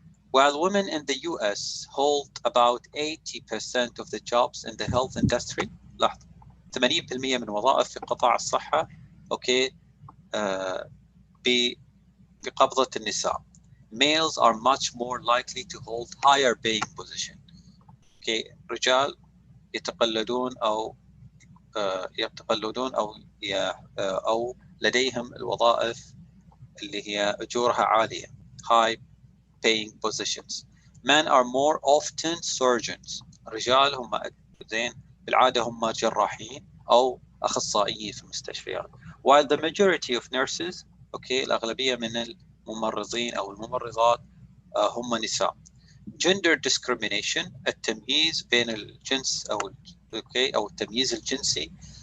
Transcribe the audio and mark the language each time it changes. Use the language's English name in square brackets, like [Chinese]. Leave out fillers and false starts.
[English] While women in the US hold about 80% of the jobs in the health industry, [Arabic] لاحظ 80% من وظائف في قطاع الصحة اوكي بقبضة النساء. [English] Males are much more likely to hold higher paying position. [Arabic] اوكي رجال يتقلدون او لديهم الوظائف اللي هي اجورها عالية, [English] high paying positions. Men are more often surgeons. [Arabic] الرجال هم زين بالعادة هم جراحين أو أخصائيين في المستشفيات. [English] While the majority of nurses, okay, [Arabic] الأغلبية من الممرضين أو الممرضات هم نساء. [English] Gender discrimination, [Arabic] التمييز بين الجنس أو التمييز الجنسي.